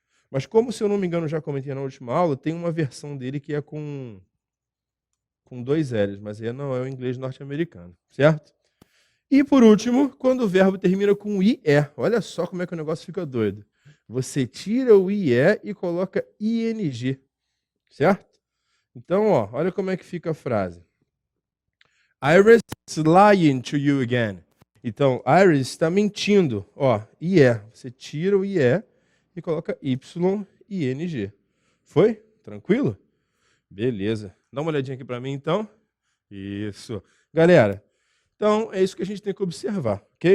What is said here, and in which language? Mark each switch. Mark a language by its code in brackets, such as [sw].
[pt] Mas como, se eu não me engano, já comentei na última aula, tem uma versão dele que é com 2 L's, mas aí não é o inglês norte-americano, certo? E, por último, quando o verbo termina com IE, olha só como é que o negócio fica doido. Você tira o IE e coloca ING, certo? Então, ó, olha como é que fica a frase. [en] Iris is lying to you again. [pt] Então, Iris está mentindo. Ó, IE. Você tira o IE e coloca YING. Foi? Tranquilo? Beleza. Dá uma olhadinha aqui para mim, então. Isso. Galera, então é isso que a gente tem que observar, ok?